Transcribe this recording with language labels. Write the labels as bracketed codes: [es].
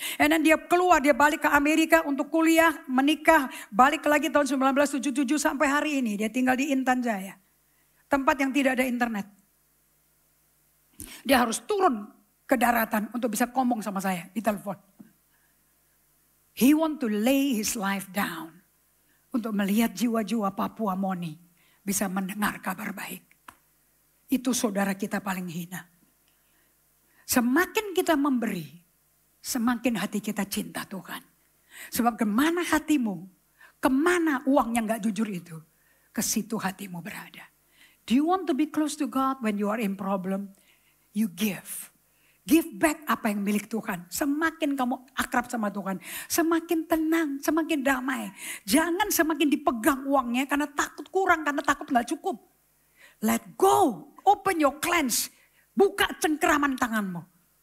[en] And then [id] dia keluar, dia balik ke Amerika untuk kuliah, menikah. Balik lagi tahun 1977 sampai hari ini. Dia tinggal di Intan Jaya. Tempat yang tidak ada internet. Dia harus turun ke daratan untuk bisa ngomong sama saya di telepon. [en] He want to lay his life down. [id] Untuk melihat jiwa-jiwa Papua Moni bisa mendengar kabar baik. Itu saudara kita paling hina. Semakin kita memberi, semakin hati kita cinta Tuhan. Sebab kemana hatimu, kemana uang yang gak jujur itu, ke situ hatimu berada. [en] Do you want to be close to God when you are in problem? You give. Give back [id] apa yang milik Tuhan. Semakin kamu akrab sama Tuhan, semakin tenang, semakin damai. Jangan semakin dipegang uangnya karena takut kurang, karena takut gak cukup. [en] Let go. Open your cleanse. [id] Buka cengkeraman tanganmu.